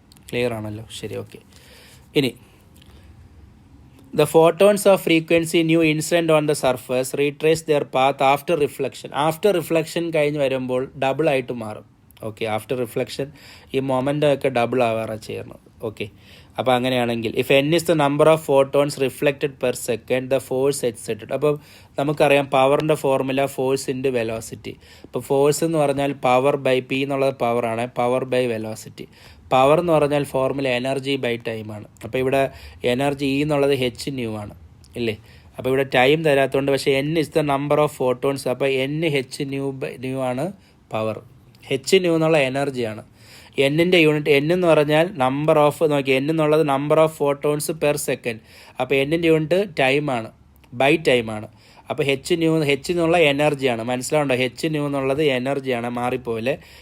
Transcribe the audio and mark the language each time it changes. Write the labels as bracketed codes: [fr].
[ml] Clear ആണല്ലോ, ശരി. Okay, ഇനി [en] the photons of frequency new incident on the surface retrace their path after reflection. [ml] After reflection കഴിഞ്ഞ് വരുമ്പോൾ double ആയിട്ട് മാറും. ഓക്കെ, ആഫ്റ്റർ റിഫ്ലക്ഷൻ ഈ മൊമെൻ്റ് ഒക്കെ ഡബിൾ ആവാറാണ് ചെയ്യുന്നത്. ഓക്കെ, അപ്പോൾ അങ്ങനെയാണെങ്കിൽ [en] If n is the number of photons reflected per second, the force exerted. [ml] അപ്പോൾ നമുക്കറിയാം പവറിൻ്റെ ഫോർമുല ഫോഴ്സ് ഇൻറ്റു വെലോസിറ്റി. ഇപ്പോൾ ഫോഴ്സ് എന്ന് പറഞ്ഞാൽ പവർ ബൈ പി എന്നുള്ളത് പവറാണ്, പവർ ബൈ വെലോസിറ്റി. പവർ എന്ന് പറഞ്ഞാൽ ഫോർമുല എനർജി ബൈ ടൈമാണ്. അപ്പോൾ ഇവിടെ എനർജി എന്നുള്ളത് h ആണ് ഇല്ലേ? അപ്പോൾ ഇവിടെ ടൈം തരാത്തതുകൊണ്ട്, പക്ഷേ [en] n is the number of photons. [ml] അപ്പോൾ n h ആണ് പവർ, h എന്നുള്ള എനർജിയാണ്. എന്നിൻ്റെ യൂണിറ്റ് n എന്ന് പറഞ്ഞാൽ നമ്പർ ഓഫ്, നോക്കി n എന്നുള്ളത് number of photons per second. അപ്പോൾ എന്നിൻ്റെ യൂണിറ്റ് ടൈമാണ്, ബൈ ടൈമാണ്. അപ്പോൾ h എന്നുള്ള എനർജിയാണ്. മനസ്സിലാവുണ്ടോ? h എന്നുള്ളത് എനർജിയാണ്, മാറിപ്പോലെ.